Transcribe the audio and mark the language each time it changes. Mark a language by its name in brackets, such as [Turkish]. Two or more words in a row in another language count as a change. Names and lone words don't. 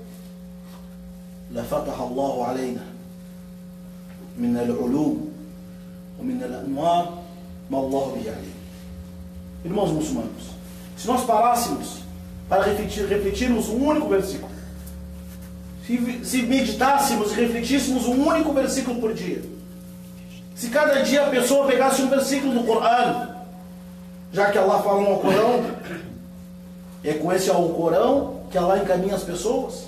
[Arabic] لفتح الله علينا من العلوم ومن الأنوار ما الله به عليه. [Portuguese] Irmãos muçulmanos, se nós parássemos para refletirmos um único versículo, se meditássemos e refletíssemos um único versículo por dia, se cada dia a pessoa pegasse um versículo do Corão, já que Allah fala no Alcorão, é com esse Alcorão que Allah encaminha as pessoas.